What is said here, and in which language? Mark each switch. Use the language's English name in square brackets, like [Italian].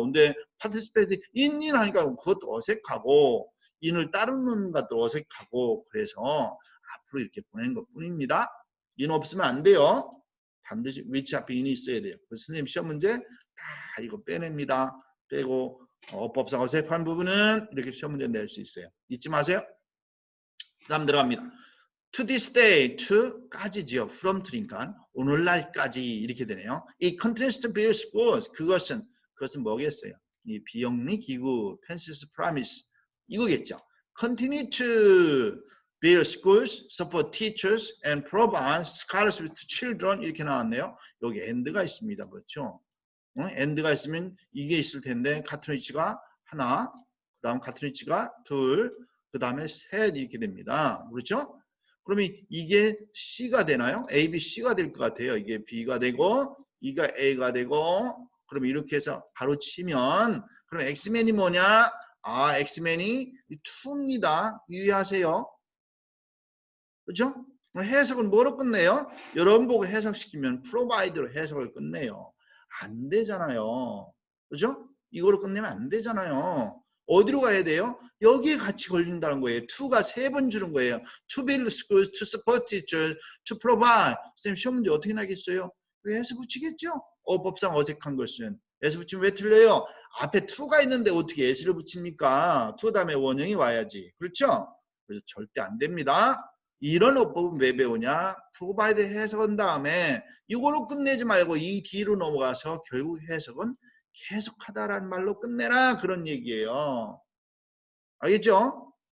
[Korean] 근데 [English] participate in [Korean] 하니까 그것도 어색하고 in을 따르는 것도 어색하고 그래서 앞으로 이렇게 보내는 것 뿐입니다. in 없으면 안 돼요. 반드시 which 앞에 in이 있어야 돼요. 그래서 선생님 시험 문제 다 이거 빼냅니다. 빼고 어법상 어색한 부분은 이렇게 시험 문제 낼 수 있어요. 잊지 마세요. 다음 들어갑니다. [English] To this day, [Korean] to까지지요. from to니까 오늘날까지 이렇게 되네요. [English] 이 continues to build schools [Korean] 그것은 뭐겠어요? 이 비영리 기구, Pence's promise 이거겠죠. [English] Continue to build schools, support teachers, and provide scholarships to children [Korean] 이렇게 나왔네요. 여기 and가 있습니다. 그렇죠? and가 있으면 이게 있을 텐데 같은 위치가 하나, 그 다음 같은 위치가 둘, 그 다음에 셋 이렇게 됩니다. 그렇죠? 그러면 이게 C가 되나요? A, B, C가 될 것 같아요. 이게 B가 되고 이가 A가 되고 그럼 이렇게 해서 바로 치면 그럼 X맨이 뭐냐? 아, X맨이 2입니다. 유의하세요. 그렇죠? 해석은 뭐로 끝내요? 여러분 보고 해석시키면 provide로 해석을 끝내요. 안 되잖아요. 그죠? 이거로 끝내면 안 되잖아요. 어디로 가야 돼요? 여기에 같이 걸린다는 거예요. to가 3번 주는 거예요. [English] to build schools, to support teachers, to provide. [Korean] 선생님 시험 문제 어떻게 나겠어요? S 붙이겠죠? 법상 어색한 것은. S 붙이면 왜 틀려요? 앞에 to가 있는데 어떻게 S를 붙입니까? to 다음에 원형이 와야지. 그렇죠? 그래서 절대 안 됩니다. 이런 어법은 왜 배우냐? 프로바이드 해석한 다음에 이거로 끝내지 말고 이 뒤로 넘어가서 결국 해석은 계속하다라는 말로 끝내라 그런 얘기예요. 알겠죠?